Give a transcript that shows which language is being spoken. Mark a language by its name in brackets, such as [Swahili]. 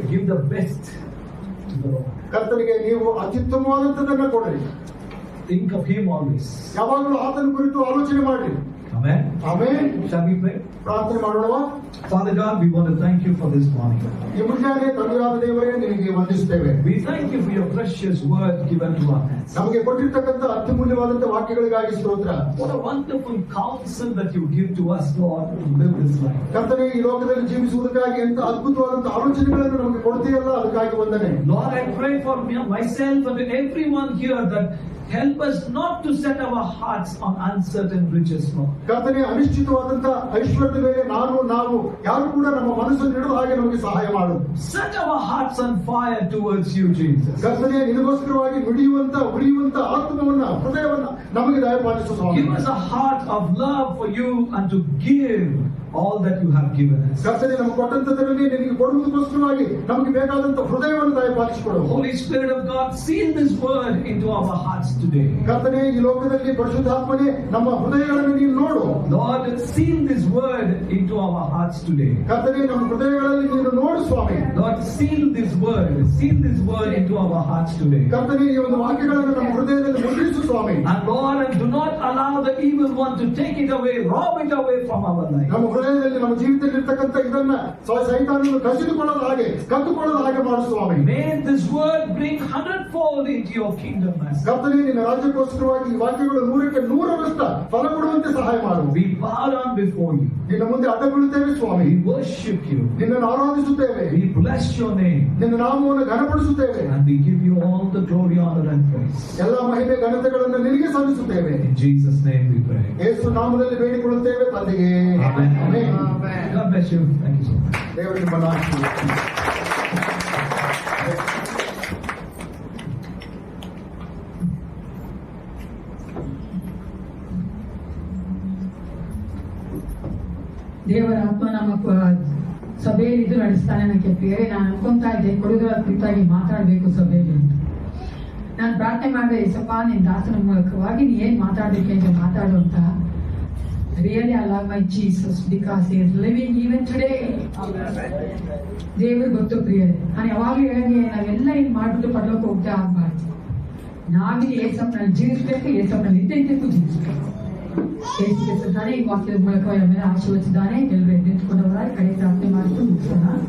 [English] Give the best to the Lord. [Kannada] ಕರ್ತನಿಗೆ ನೀವು ಅತ್ಯುತ್ತಮವಾದಂತದ್ದನ್ನ ಕೊಡ್ರಿ. [English] Think of Him always. [Kannada] ಯಾವಾಗಲೂ ಆತನ ಕುರಿತು ಆಲೋಚನೆ ಮಾಡ್ರಿ. [English] Amen. [Kannada] Amen. [English] Shall we pray? [Kannada] ಪ್ರಾರ್ಥನೆ ಮಾಡೋಣವಾ? [English] Father God, we want to thank you for this morning. [Kannada] ಈ ಮುಂಜಾನೆ ತಂದೆಯಾದ ದೇವರೇ ನಿನಗೆ ವಂದಿಸುತ್ತೇವೆ. [English] We thank you for your precious word given to us. [Kannada] ನಮಗೆ ಕೊಟ್ಟಿರ್ತಕ್ಕಂಥ ಅತ್ಯಮೂಲ್ಯವಾದಂತ ವಾಕ್ಯಗಳಿಗಾಗಿ ಸ್ತೋತ್ರ. [English] What a wonderful counsel that you give to us, Lord, to live this life. [Kannada] ಕರ್ತನೇ, ಈ ಲೋಕದಲ್ಲಿ ಜೀವಿಸುವುದಕ್ಕಾಗಿ ಎಂತ ಅದ್ಭುತವಾದಂತ ಆಲೋಚನೆಗಳನ್ನು ನಮಗೆ ಕೊಡ್ತೀಯಲ್ಲ, ಅದಕ್ಕಾಗಿ ವಂದನೆ. [English] Lord, I pray for myself and everyone here that help us not to set our hearts on uncertain riches, Lord. [Kannada] ಕರ್ತನೇ, ಅನಿಶ್ಚಿತವಾದಂತ ಐಶ್ವರ್ಯದ ಕರ್ತವ್ಯ ನಾವು ಯಾರು ಕೂಡ ನಮ್ಮ ಮನಸ್ಸನ್ನು ಇಡುವ ಹಾಗೆ ನಮಗೆ ಸಹಾಯ ಮಾಡು. [English] Set our hearts on fire towards you, Jesus. [Kannada] ಕರ್ತನೆ ನಿನಗೋಸ್ಕರವಾಗಿ ನುಡಿಯುವಂತ ಉಳಿಯುವಂತ ಆತ್ಮವನ್ನ ಹೃದಯವನ್ನ ನಮಗೆ ದಯಪಾಲಿಸು ಸ್ವಾಮಿ. [English] Give us a heart of love for you and to give all that you have given us. [Kannada] ಕರ್ತನೆ ನಮಗೆ ಕೊಟ್ಟಂತದರಲ್ಲಿ ನಿನಗೆ ಕೊಡುವುದಕ್ಕೋಸ್ಕರವಾಗಿ ನಮಗೆ ಬೇಕಾದಂತ ಹೃದಯವನ್ನು ದಯಪಾಲಿಸಿಕೊಡು. [English] Holy Spirit of God, seal this word into our hearts today. [Kannada] ಕರ್ತನೆ ಈ ಲೋಕದಲ್ಲಿ ಪರಿಶುದ್ಧಾತ್ಮನೇ ನಮ್ಮ ಹೃದಯಗಳನ್ನು ನೀನು ನೋಡು. [English] Lord, seal this word into our hearts today. [Kannada] ಕರ್ತನೆ ನಮ್ಮ ಹೃದಯಗಳಲ್ಲಿ ನೀನು ನೋಡು ಸ್ವಾಮಿ. [English] Lord, seal this word into our hearts today. [Kannada] ಕರ್ತನೆ ಈ ಒಂದು ವಾಕ್ಯಗಳನ್ನು ನಮ್ಮ ಹೃದಯದಲ್ಲಿ ಮುದ್ರಿಸು ಸ್ವಾಮಿ. [English] And Lord, and do not allow the evil one to take it away, rob it away from our life. [Kannada] ನಮ್ಮ ಹೃದಯದಲ್ಲಿ ನಮ್ಮ ಜೀವಿತದಲ್ಲಿ ಇರ್ತಕ್ಕಂಥ ಇದನ್ನ ಸೈತಾನನ್ನು ಕಸಿದುಕೊಳ್ಳದ ಹಾಗೆ ಕದ್ದುಕೊಳ್ಳದ ಹಾಗೆ ಮಾಡು ಸ್ವಾಮಿ. [English] May this word bring 100-fold into your kingdom, Master. [Kannada] ಕರ್ತನೆ ನಿನ್ನ ರಾಜ್ಯಕ್ಕೋಸ್ಕರವಾಗಿ ಈ ವಾಕ್ಯಗಳು 100ಕ್ಕೆ 100ರಷ್ಟು ಫಲ ಕೊಡುವಂತೆ ಸಹಾಯ ಮಾಡು. [English] We bow down before you. [Kannada] ನಿನ್ನ ಮುಂದೆ ಅಡ್ಡಬೀಳುತ್ತೇವೆ ಸ್ವಾಮಿ. [English] We worship you. [Kannada] ನಿನ್ನನ್ನು ಆರಾಧಿಸುತ್ತೇವೆ. [English] We bless your name. [Kannada] ನಿನ್ನ ನಾಮವನ್ನು ಘನಪಡಿಸುತ್ತೇವೆ. [English] And we give you all the glory, honor and praise. [Kannada] ಎಲ್ಲ ಮಹಿಮೆ ಘನತೆಗಳನ್ನು ನಿನಗೆ ಸಲ್ಲಿಸುತ್ತೇವೆ. [English] In Jesus' name we pray. [Kannada] ಯೇಸು ನಾಮದಲ್ಲಿ ಬೇಡಿಕೊಳ್ಳುತ್ತೇವೆ ತಂದೆಯೇ. [English] Amen. [Kannada] Amen. [English] God bless you. Thank you so much. [Kannada] ದೇವರು ನಿಮ್ಮನ್ನು ಆಶೀರ್ವದಿಸಲಿ. ದೇವರ ಆತ್ಮ ನಮ್ಮ ಸಭೆಯಲ್ಲಿ ಇದು ನಡೆಸ್ತಾನೆ. ನನಗೆ ಬೇರೆ ನಾನು ಅನ್ಕೊಂತಾ ಇದ್ದೆ ಕೊಡುಗರ ಕುರಿತಾಗಿ ಮಾತಾಡಬೇಕು ಸಭೆಯಲ್ಲಿ ಅಂತ. ನಾನು ಪ್ರಾರ್ಥನೆ ಮಾಡಿದೆ, ಯೇಸಪ್ಪ ನಿನ್ನ ದಾಸನ ಮೂಲಕವಾಗಿ ನೀ ಏನ್ ಮಾತಾಡ್ಬೇಕು ಅಂತ ಮಾತಾಡು ಅಂತ. [English] Really I love my Jesus because he is living even today. [Kannada] ದೇವರು ಗೊತ್ತು ಪ್ರಿಯರೇ, ನಾನು ಯಾವಾಗಲೂ ಹೇಳಿ ನಾವೆಲ್ಲ ಏನ್ ಮಾಡ್ಬಿಟ್ಟು ಪಡ್ಲಕ್ಕೆ ಹೋಗ್ತಾ ಆಗ್ಬಾರ್ದು. ನಾವಿಲ್ಲಿ ಏಸಪ್ಪನಲ್ಲಿ ಜೀವಿಸ್ಬೇಕು, ಏಸಪ್ಪನಲ್ಲಿ ಇದ್ದಕ್ಕೂ ಜೀವಿಸ್ಬೇಕು. ಯೇಸು ತಾನೇ ಈ ವಾಕ್ಯದ ಮೂಲಕ ಮೇಲೆ ಆಶೀರ್ವದಿಸಿದ್ದಾನೆ. ಎಲ್ಲರೂ ಎದ್ದೆಂದುಕೊಂಡವರಾಗಿ ಕಡೆ ಪ್ರಾರ್ಥನೆ ಮಾಡಿದ್ದು ಮುಗಿಸೋಣ.